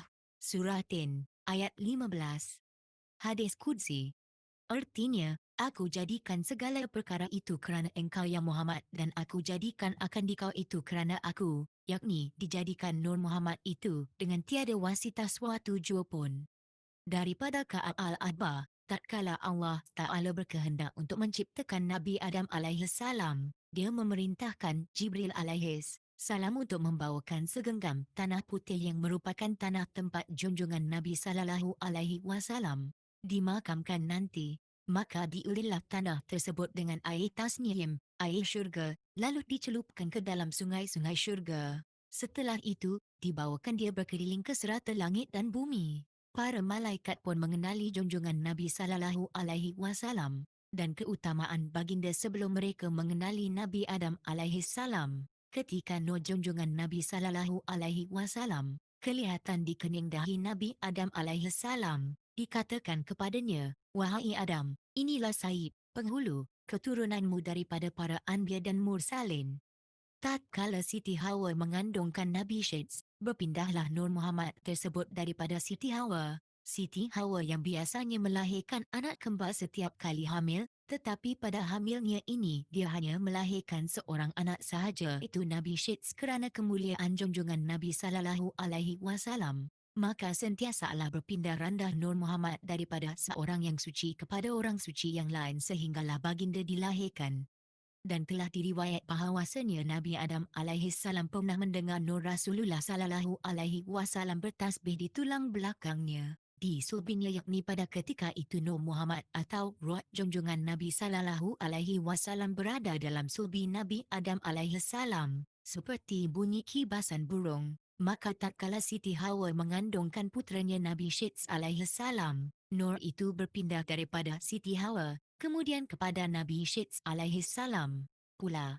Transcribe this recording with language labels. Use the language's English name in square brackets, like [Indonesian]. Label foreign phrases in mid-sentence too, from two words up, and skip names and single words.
[Malay] Surah Tin, ayat 15. Hadis Qudsi. Artinya, aku jadikan segala perkara itu kerana engkau ya Muhammad dan aku jadikan akan dikau itu kerana aku, yakni dijadikan Nur Muhammad itu dengan tiada wasitah suatu jua pun. Daripada Ka'ab al-Ahbar, tatkala [Arabic] الله تعالى [Malay] berkehendak untuk menciptakan Nabi Adam alaihissalam, dia memerintahkan Jibril alaihissalam untuk membawakan segenggam tanah putih yang merupakan tanah tempat junjungan Nabi [Arabic] صلى الله عليه وسلم [Malay] dimakamkan nanti. Maka diulilah tanah tersebut dengan air tasnim, air syurga, lalu dicelupkan ke dalam sungai-sungai syurga. Setelah itu, dibawakan dia berkeliling ke serata langit dan bumi. Para malaikat pun mengenali junjungan Nabi [Arabic] صلى الله عليه وسلم [Malay] dan keutamaan baginda sebelum mereka mengenali Nabi Adam [Arabic] عليه السلام. [Malay] Ketika nur junjungan Nabi [Arabic] صلى الله عليه وسلم [Malay] kelihatan di kening dahi Nabi Adam [Arabic] عليه السلام, [Malay] dikatakan kepadanya, wahai Adam, inilah Sayyid, penghulu, keturunanmu daripada para anbiya dan mursalin. Tatkala Siti Hawa mengandungkan Nabi Syeds, berpindahlah Nur Muhammad tersebut daripada Siti Hawa. Siti Hawa yang biasanya melahirkan anak kembar setiap kali hamil, tetapi pada hamilnya ini dia hanya melahirkan seorang anak sahaja, itu Nabi Syeds kerana kemuliaan junjungan Nabi [Arabic] صلى الله عليه وسلم. [Malay] Maka sentiasalah berpindah randah Nur Muhammad daripada seorang yang suci kepada orang suci yang lain sehinggalah baginda dilahirkan. Dan telah diriwayat bahawasanya Nabi Adam alaihissalam pernah mendengar Nur Rasulullah [Arabic] صلى الله عليه وسلم [Malay] bertasbih di tulang belakangnya. Di sulbinya yakni pada ketika itu Nur Muhammad atau roh junjungan Nabi [Arabic] صلى الله عليه وسلم [Malay] berada dalam sulbi Nabi Adam alaihissalam, seperti bunyi kibasan burung. Maka tatkala Siti Hawa mengandungkan putranya Nabi Syeds alaihissalam, Nur itu berpindah daripada Siti Hawa kemudian kepada Nabi Syeds alaihissalam pula.